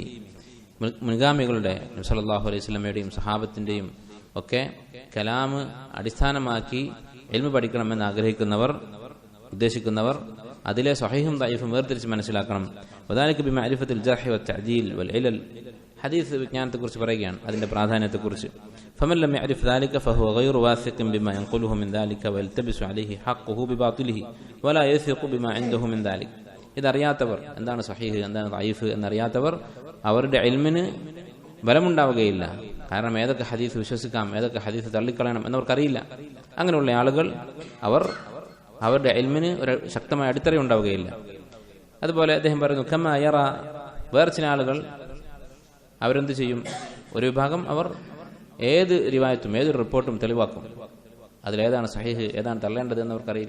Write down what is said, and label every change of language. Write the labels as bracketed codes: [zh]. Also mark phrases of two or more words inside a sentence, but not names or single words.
[ml] മുൻഗാമികളുടെ നബി [ar] صلى الله عليه وسلم [ml] സഹാബത്തിൻ്റെയും ഒക്കെ കലാമ് അടിസ്ഥാനമാക്കി ഇൽമു പഠിക്കണമെന്ന് ആഗ്രഹിക്കുന്നവർ, ഉദ്ദേശിക്കുന്നവർ അതിലെ സഹീഹും ദഈഫും വേർതിരിച്ച് മനസ്സിലാക്കണം. [ar] وذلك بمعرفة الجرح والتعديل والعلل. [ml] ഹദീസ് വിജ്ഞാനത്തെക്കുറിച്ച് പറയുകയാണ്, അതിന്റെ പ്രാധാന്യത്തെക്കുറിച്ച്. [ar] فمن لم يعرف ذلك فهو غير واثق بما ينقله من ذلك ويلتبس عليه حقه بباطله ولا يثق بما عنده من ذلك. [ml] ഇതറിയാത്തവർ, എന്താണ് സഹീഹ് എന്താണ് ദഈഫ് എന്നറിയാത്തവർ, അവരുടെ ഇൽമിന് ബലമുണ്ടാവുകയില്ല. കാരണം ഏതൊക്കെ ഹദീസ് വിശ്വസിക്കാം, ഏതൊക്കെ ഹദീസ് തള്ളിക്കളയണം എന്നവർക്കറിയില്ല. അങ്ങനെയുള്ള ആളുകൾ അവരുടെ ഇൽമിന് ഒരു ശക്തമായ അടിത്തറ ഉണ്ടാവുകയില്ല. അതുപോലെ അദ്ദേഹം പറയുന്നു, [ar] كما يرى, [ml] വേറെ ചില ആളുകൾ അവരെന്ത് ചെയ്യും, ഒരു വിഭാഗം അവർ ഏത് റിവായത്തും ഏതൊരു റിപ്പോർട്ടും തെളിവാക്കും, അതിലേതാണ് സഹീഹ് ഏതാണ് തള്ളേണ്ടത് എന്നവർക്കറിയില്ല.